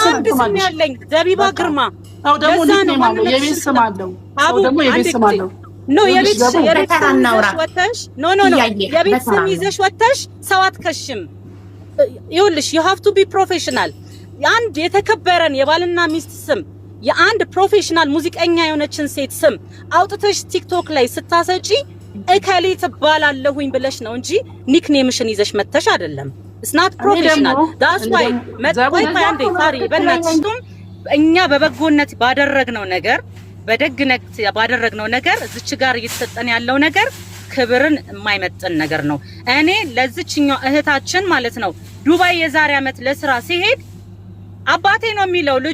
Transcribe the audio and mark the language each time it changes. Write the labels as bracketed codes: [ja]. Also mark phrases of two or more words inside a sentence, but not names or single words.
[am] አንድ ስም ያለኝ ዘቢባ ግርማ አው ደግሞ ኒክኔም አለው የቤት ስም አለው አው ደግሞ የቤት ስም አለው ኖ የቤት ወተሽ ኖ የቤት ስም ይዘሽ ወተሽ ሰው አትከሽም ይኸውልሽ [en] you have to be professional [am] አንድ የተከበረን የባልና ሚስት ስም የአንድ ፕሮፌሽናል ሙዚቀኛ የሆነችን ሴት ስም አውጥተሽ ቲክቶክ ላይ ስታሰጪ እከሌ ትባላለሁኝ ብለሽ ነው እንጂ ኒክኔምሽን ይዘሽ መተሽ አይደለም [en] it's not professional that's why [am] መጥቆይ አንዴ ታሪ በእናትሽም እኛ በበጎነት ባደረግነው ነገር በደግነት ባደረግነው ነገር እዚች ጋር እየተሰጠን ያለው ነገር ክብርን የማይመጥን ነገር ነው እኔ ለዚችኛው እህታችን ማለት ነው ዱባይ የዛሬ አመት ለስራ ሲሄድ አባቴ ነው የሚለው ልጇ